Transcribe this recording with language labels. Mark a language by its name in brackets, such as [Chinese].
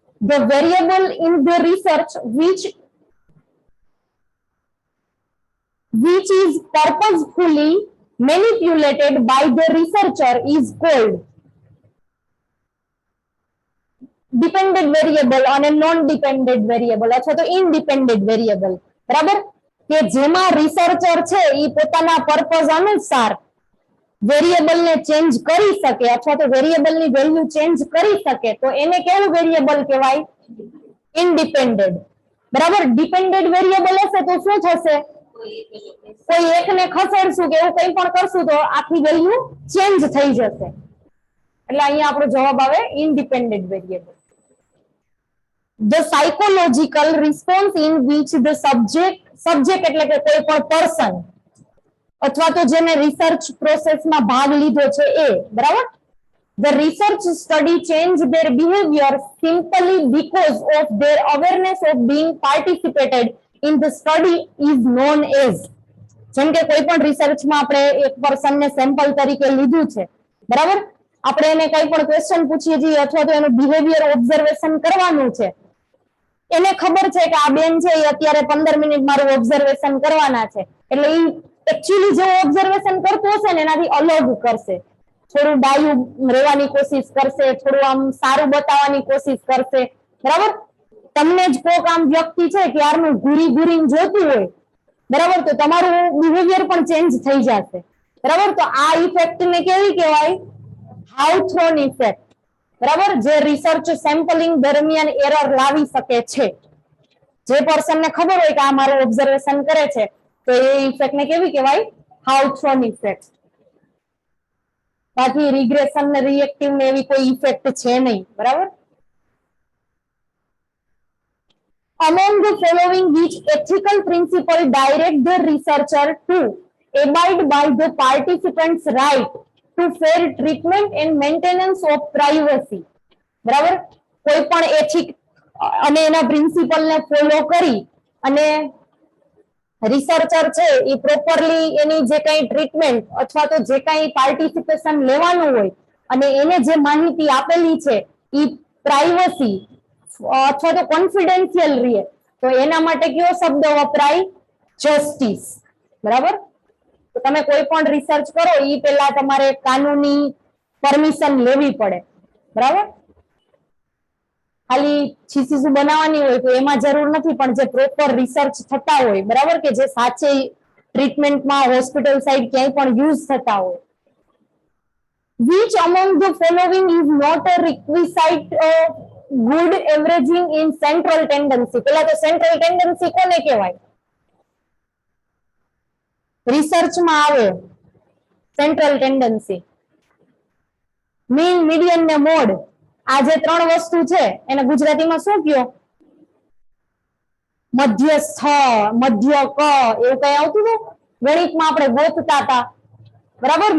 [English] The variable in the research which is purposefully manipulated by the researcher is called dependent variable અને non dependent variable [Gujarati] અથવા તો [English] independent variable, [Gujarati] બરાબર. કે જેમાં researcher છે એ પોતાના પર્પઝ અનુસાર વેરિયેબલ ને ચેન્જ કરી શકે અથવા તો વેરિયેબલ ની વેલ્યુ ચેન્જ કરી શકે તો એને કેવું વેરિયેબલ કહેવાય? ઇન્ડિપેન્ડન્ટ, બરાબર. ડિપેન્ડન્ટ વેરિયેબલ હશે તો શું થશે? કોઈ એકને ખસેડશું કે એવું કંઈ પણ કરશું તો આખી વેલ્યુ ચેન્જ થઈ જશે. એટલે અહીંયા આપણો જવાબ આવે independent variable. [English] The psychological response in which the subject [Gujarati] subject એટલે કે કોઈ પણ પર્સન અથવા તો જેને રિસર્ચ પ્રોસેસમાં ભાગ લીધો છે એ, બરાબર. [English] The research study change their behavior simply because of their awareness of being participated in the study is known as. [Gujarati] જેમ કે કોઈ પણ રિસર્ચમાં આપણે એક પર્સનને સેમ્પલ તરીકે લીધું છે, બરાબર. આપણે એને કઈ પણ ક્વેશ્ચન પૂછીએ છીએ અથવા તો એનું બિહેવિયર ઓબ્ઝર્વેશન કરવાનું છે, એને ખબર છે કે આ બેન છે એ અત્યારે 15 મિનિટ મારું ઓબ્ઝર્વેશન કરવાના છે, એટલે એ એકચ્યુઅલી જે ઓબ્ઝર્વેશન કરતો હશે ને એનાથી અલગ કરશે, થોડું ડાયું રહેવાની કોશિશ કરશે, થોડું આમ સારું બતાવવાની કોશિશ કરશે, બરાબર. તમને જ કોક આમ વ્યક્તિ છે કે યારનું ઘૂરી ઘૂરીને જોતું હોય, બરાબર, તો તમારું બિહેવિયર પણ ચેન્જ થઈ જશે, બરાબર. તો આ ઇફેક્ટ ને કેવી કહેવાય? હાઉથ્રોન ઇફેક્ટ, બરાબર, જે રિસર્ચ સેમ્પલિંગ દરમિયાન એરર લાવી શકે છે. જે પર્સન ને ખબર હોય કે આ મારું ઓબ્ઝર્વેશન કરે છે, તો એ ઇફેક્ટ ને કેવી કહેવાય? હાઉથ્રોન ઇફેક્ટ. બાકી રિગ્રેશન ને રિએક્ટિવ ને એવી કોઈ ઇફેક્ટ છે નહીં, બરાબર. [English] Among the following, which ethical principle direct the researcher to abide by the participants' right to fair treatment and maintenance of privacy? [Gujarati] બરાબર, કોઈ પણ એથિક અને એના પ્રિન્સિપલ ને ફોલો કરી અને રિસર્ચર છે એ પ્રોપરલી એની જે કઈ ટ્રીટમેન્ટ અથવા તો જે કઈ પાર્ટિસિપેશન લેવાનું હોય અને એને જે માહિતી આપેલી છે એ પ્રાઇવસી અથવા તો કોન્ફિડેન્શિયલ રહે, તો એના માટે કયો શબ્દ વપરાય? જસ્ટિસ, બરાબર. તો તમે કોઈ પણ રિસર્ચ કરો એ પહેલા તમારે કાનૂની પરમિશન લેવી પડે, બરાબર. ખાલી થીસીસ બનાવવાની હોય તો એમાં જરૂર નથી, પણ જે પ્રોપર રિસર્ચ થતા હોય, બરાબર, કે જે સાચે ટ્રીટમેન્ટમાં હોસ્પિટલ સાઇડ ક્યાંય પણ યુઝ થતા હોય. [English] Which among the following is not a requisite good averaging in central tendency? [Gujarati] પેલા તો સેન્ટ્રલ ટેન્ડન્સી કોને કહેવાય? રિસર્ચમાં આવે સેન્ટ્રલ ટેન્ડન્સી, મીન, મીડિયન ને મોડ. આ જે ત્રણ વસ્તુ છે એને ગુજરાતીમાં શું કયો? મધ્યસ્થ, મધ્યક, એવું કઈ આવતું હતું ગણિતમાં આપણે ગોતતા હતા, બરાબર.